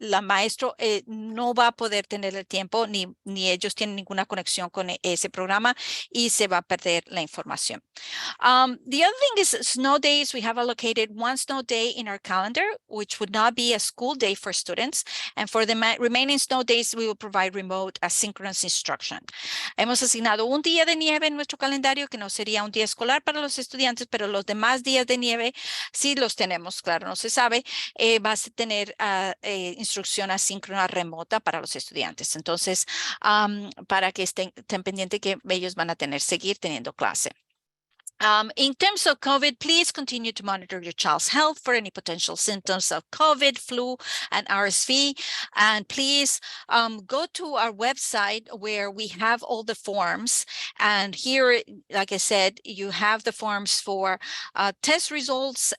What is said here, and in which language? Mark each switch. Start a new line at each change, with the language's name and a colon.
Spanish: La maestro no va a poder tener el tiempo ni ellos tienen ninguna conexión con ese programa y se va a perder la información.
English: The other thing is snow days. We have allocated one snow day in our calendar, which would not be a school day for students. And for the remaining snow days, we will provide remote asynchronous instruction.
Spanish: Hemos asignado un día de nieve en nuestro calendario que no sería un día escolar para los estudiantes, pero los demás días de nieve sí los tenemos, claro, no se sabe, vas a tener instrucción asíncrona remota para los estudiantes. Entonces, para que estén pendientes que ellos van a seguir teniendo clase.
English: In terms of COVID, please continue to monitor your child's health for any potential symptoms of COVID, flu, and RSV. And please go to our website where we have all the forms. And here, like I said, you have the forms for test results.